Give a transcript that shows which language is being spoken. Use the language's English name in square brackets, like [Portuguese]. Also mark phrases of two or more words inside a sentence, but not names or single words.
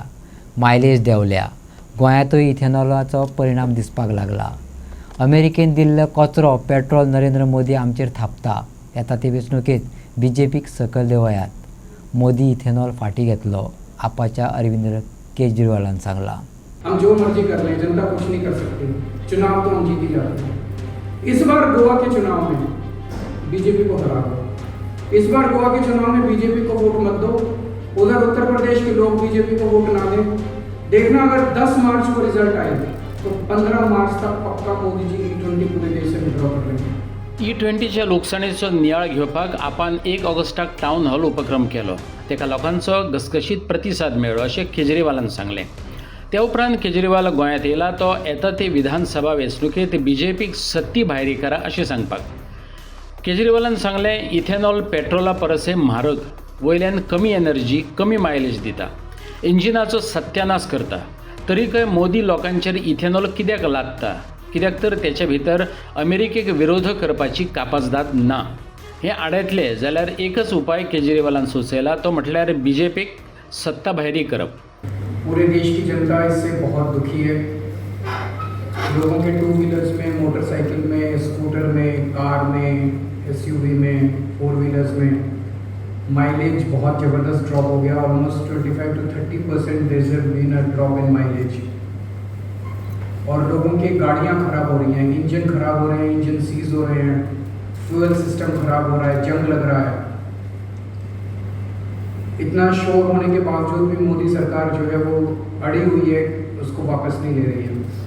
[Konkani] मायलेज देंवल्या. गोंयांतूय इथेनॉलाचो परिणाम दिसपाक लागला. अमेरिकेन दिल्लो कचरो पेट्रोल नरेंद्र मोदी आमचेर थापता. येता ते वेंचणुकेंत बीजेपीक सकयल देंवयात. मोदी इथेनॉल फाटीं घेतलो. आपाच्या अरविंद केजरीवालान सांगलां. [Hindi] हम जो मर्जी कर लें, जनता कुछ नहीं कर सकती. चुनाव तो हम जीत ही जाते हैं. इस बार गोवा के चुनाव में बीजेपी को हरा दो. इस बार गोवा के चुनाव में बीजेपी को वोट मत दो. उधर उत्तर प्रदेश के लोग बीजेपी को वोट ना दें. देखना, अगर 10 मार्च को रिजल्ट आए तो 15 मार्च तक पक्का मोदी जी E20 पूरे देश से विड्रॉ कर लेंगे. [Konkani] E20च्या लोकसाणेचो नियाळ घेवपाक आपान 1 ऑगस्टाक टावन हॉल उपक्रम केलो. तेका लोकांचो घसघशीत प्रतिसाद मेळ्ळो अशें केजरीवालान सांगलें. त्या उपरांत केजरीवाल गोंयांत येयला. तो येता ते विधानसभा वेंचणुकेंत बीजेपीक सत्ती भायरी करा अशें सांगपाक. केजरीवालान सांगलें, इथेनॉल पेट्रोला परसे म्हारग. वयल्यान कमी एनर्जी, कमी मायलेज दिता. इंजिनाचो सत्यानाश करता. तरीकय मोदी लोकांचेर इथेनॉल कित्याक लादता? कित्याक तर तेच्या भितर अमेरिकेक विरोध करपाची कापाजदाद ना. हे आडयतले जाल्यार एकच उपाय केजरीवालान सुचयला. तो म्हटल्यार बीजेपीक सत्ता भायरी करप. [Hindi] पूरे देश की जनता इससे बहुत दुखी है. लोगों के 2 व्हीलर्स में, मोटरसाइकिल में, स्कूटर में, कार में, SUV में, 4 व्हीलर्स में माइलेज बहुत ज़बरदस्त ड्रॉप हो गया. [English] almost 25 to 30% there has been a drop in mileage. [Hindi] और लोगों की गाड़ियाँ ख़राब हो रही हैं, इंजन ख़राब हो रहे हैं, इंजन सीज हो रहे हैं, फ्यूल सिस्टम ख़राब हो रहा है, जंग लग रहा है. इतना शोर होने के बावजूद भी मोदी सरकार जो है वो अड़ी हुई है, उसको वापस नहीं ले रही है.